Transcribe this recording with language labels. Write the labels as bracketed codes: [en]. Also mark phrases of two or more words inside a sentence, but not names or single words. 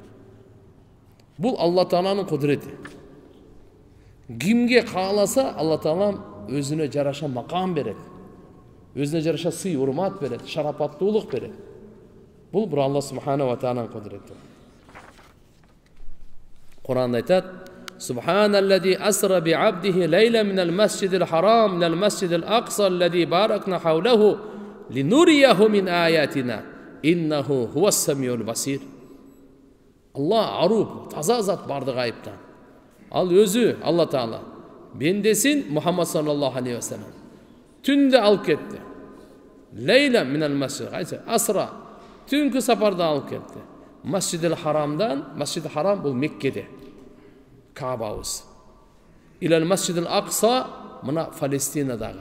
[ky] Бул Алла Тааланын кудурети. Кимге кааласа, Алла Таалам өзүнө жараша макам берет. Өзүнө жараша сый, урмат берет, шарапаттуулук берет. Бул бир Алла [ar] سبحانه وتعالى [ky] кудурети. Кур'анда айтат: [ar] "سبحان الذي أسرى بعبده ليلا من المسجد الحرام من المسجد الأقصى الذي باركنا حوله لنريه من آياتنا إنه هو السميع البصير." [ky] Алла аруп, таза зат бардык айыптан. Ал өзү, Алла Таала, бендесин Мухаммад [ar] صلى الله عليه وسلم [ky] түндө алып кетти. [ar] ليلا من المسجد، أسرى, [ky] түнкү сапарда алып кетти. Масжидил Харамдан, Масжидил Харам бул Меккеде. Каабабыз. Илал Масжидил Акса, мына Палестинадагы.